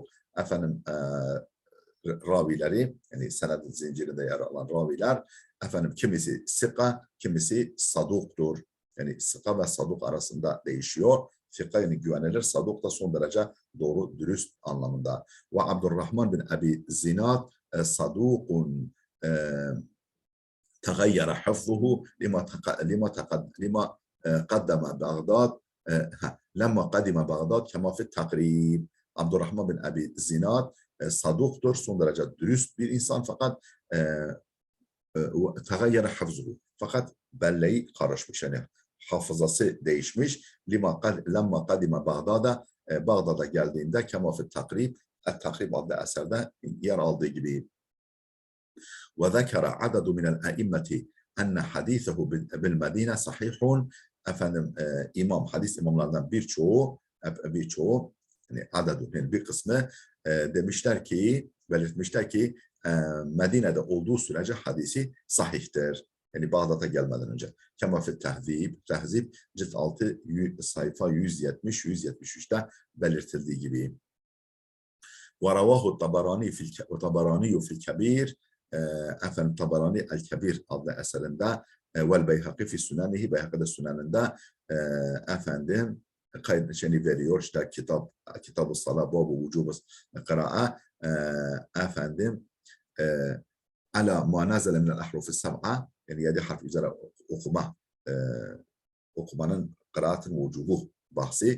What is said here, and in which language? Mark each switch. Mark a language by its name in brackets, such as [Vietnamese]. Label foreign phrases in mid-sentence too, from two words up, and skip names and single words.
[Turkish] Efendim ravileri, yani sened zincirinde yer alan raviler, efendim kimisi sika, kimisi saduktur. Yani sika ve saduk arasında değişiyor. Sika yani güvenilir, saduk da son derece doğru, dürüst anlamında. [Arabic] وعبد الرحمن بن أبي الزناد صدوق تغير حفظه لما قدم بغداد لما قدم بغداد كما في التقريب. [Turkish] Abdurrahman bin Abi Zinad saduktur, son derece dürüst bir insan, fakat [Arabic] تغير حفظه, [Turkish] fakat belleği karışmış, yani hafızası değişmiş. [Arabic] لما قدم [Turkish] Bağdat'a, Bağdat'a geldiğinde [Arabic] كما في تقريب, [Turkish] takrib adlı eserde yer aldığı gibi. [Arabic] وذكر عدد من الأئمة أن حديثه بالمدينة صحيح. [Turkish] Efendim hadis imamlarından birçoğu yani adedu, yani bir kısmı demişler ki, belirtmişler ki Medine'de olduğu sürece hadisi sahihtir. Yani Bağdat'a gelmeden önce. [Arabic] كما في تهذيب [Turkish] cilt 6 sayfa 170-173'te belirtildiği gibi. [Arabic] ورواه الطبراني في الكبير, [Turkish] efendim Tabarani el-Kebir adlı eserinde [Arabic] والبيهقي في سننه, [Turkish] Beyhaki'de Süneninde efendim kaydını veriyor. İşte Kitab-ı Salah, Bab-ı Vücub-ı Kıra'a, efendim [Arabic] على ما نزل من الأحرف السبعة, [Turkish] yani 7 harf üzere okumanın kıraatın vücubu bahsi.